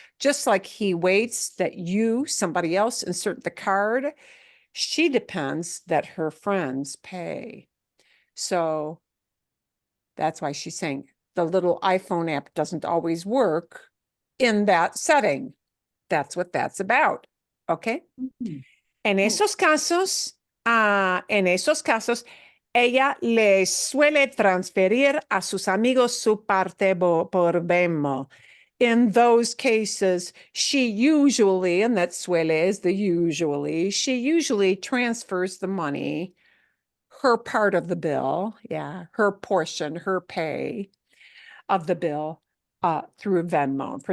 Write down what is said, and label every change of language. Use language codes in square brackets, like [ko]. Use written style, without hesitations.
[en] Just like he waits that you, somebody else, insert the card, she depends that her friends pay. So that's why she's saying the little iPhone app doesn't always work in that setting. That's what that's about. Okay. [es] En esos casos, ella le suele transferir a sus amigos su parte por Venmo. [en] In those cases, she usually, and that suele is the usually, she usually transfers the money, her part of the bill, yeah, her portion, her pay of the bill through Venmo.